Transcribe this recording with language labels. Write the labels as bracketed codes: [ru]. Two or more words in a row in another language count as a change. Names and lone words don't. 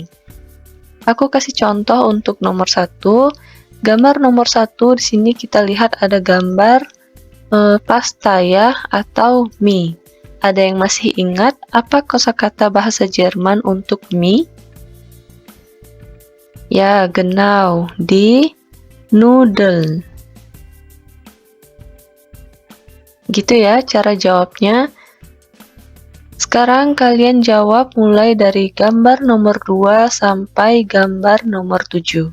[id] Aku kasih contoh untuk nomor 1. Gambar nomor 1 di sini kita lihat ada gambar pasta ya atau mie. Ada yang masih ingat apa kosakata bahasa Jerman untuk mie? Ya, [de] genau, die Nudeln. [id] Gitu ya cara jawabnya. Sekarang kalian jawab mulai dari gambar nomor 2 sampai gambar nomor 7.